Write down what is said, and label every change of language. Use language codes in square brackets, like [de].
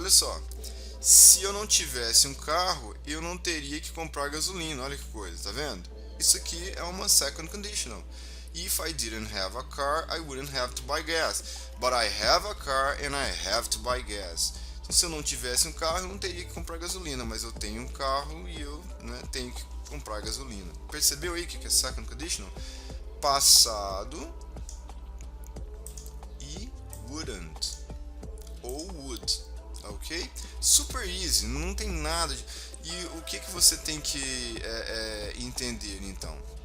[pt] Olha só, se eu não tivesse um carro, eu não teria que comprar gasolina. Olha que coisa, tá vendo? Isso aqui é uma second conditional. [en] If I didn't have a car, I wouldn't have to buy gas. But I have a car and I have to buy gas. [pt] Então, se eu não tivesse um carro, eu não teria que comprar gasolina. Mas eu tenho um carro e eu, né, tenho que comprar gasolina. Percebeu aí que é second conditional? Passado e wouldn't ou would, ok? [en] Super easy, [pt] não tem nada de... E o que você tem que entender então?